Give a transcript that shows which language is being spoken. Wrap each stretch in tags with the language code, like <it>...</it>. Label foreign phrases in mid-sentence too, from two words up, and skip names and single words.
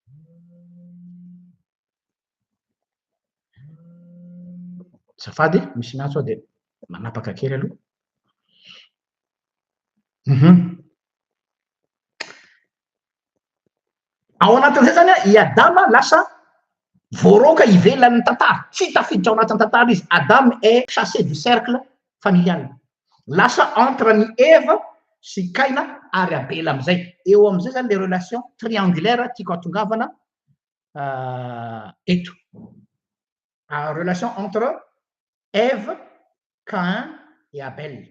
<mg>Zafady misy natso aho de manapaka kely aloha. Ao anatin'izay zany i Adama lasa voaroka ivelan'ny tantara, tsy tafiditra ao anatin'ny tantara izy.</mg> <fr>Adam est chassé du cercle familial.</fr> <mg>Lasa entre ny Eva sy Kaina ary Abela am'izay. Eo am'izay zany le</mg> <fr>relation triangulaire</fr> <mg>tiako atongavana eto.</mg> <fr>Relation entre Ève, Cain et Abel.</fr>